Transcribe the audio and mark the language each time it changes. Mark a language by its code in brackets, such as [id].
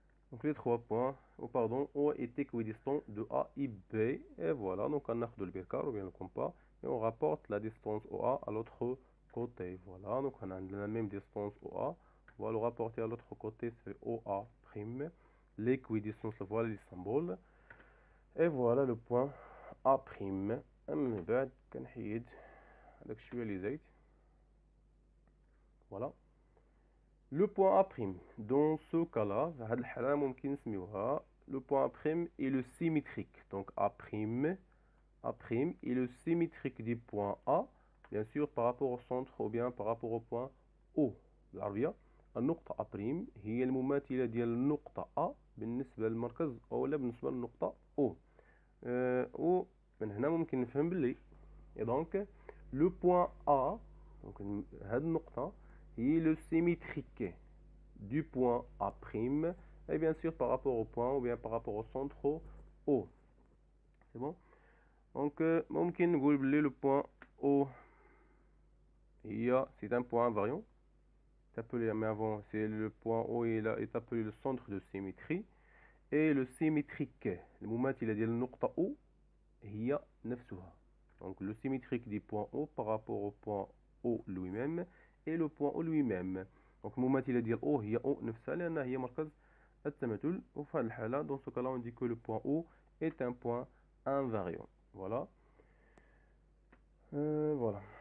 [fr] Donc les trois points, O est équidistant de A et B. Et voilà, donc on a le bécar ou bien le compas. Et on rapporte la distance OA à l'autre côté. Voilà, donc on a la même distance OA. On va le rapporter à l'autre côté, c'est OA'. L'équidistance, voilà les symboles. Et voilà le point A'. [ar] من بعد كنحيد هذاك الشويه اللي زايد. [fr] Voilà. Le point A'. Dans ce cas-là, [ar] هاد الحالة ممكن نسميوها [fr] le point A' est le symétrique. Donc A' est le symétrique du point A, bien sûr par rapport au centre ou bien par rapport au point O. [ar] بالعربية النقطة A' هي المماثلة ديال النقطة A بالنسبة للمركز أو ولا بالنسبة للنقطة O. ومن هنا ممكن نفهم باللي [fr] et donc le point A donc [ar] هاد النقطة هي [fr] le symétrique du point A' et bien sûr par rapport au point ou bien par rapport au centre O. C'est bon? Donc [ar] ممكن نقول باللي [fr] le point O c'est un point invariant. C'est appelé mais avant c'est le point O est appelé le centre de symétrie et le symétrique [ar] المماثلة ديال النقطة O هي نفسها. [fr] Donc le symétrique du point O par rapport au point O lui-même et le point O lui-même. [ar] Donc المماثلة ديال O هي O نفسها لأنها هي مركز التماثل. وفي هذه الحالة [fr] dans ce cas-là on dit que le point O est un point invariant. Voilà. Voilà.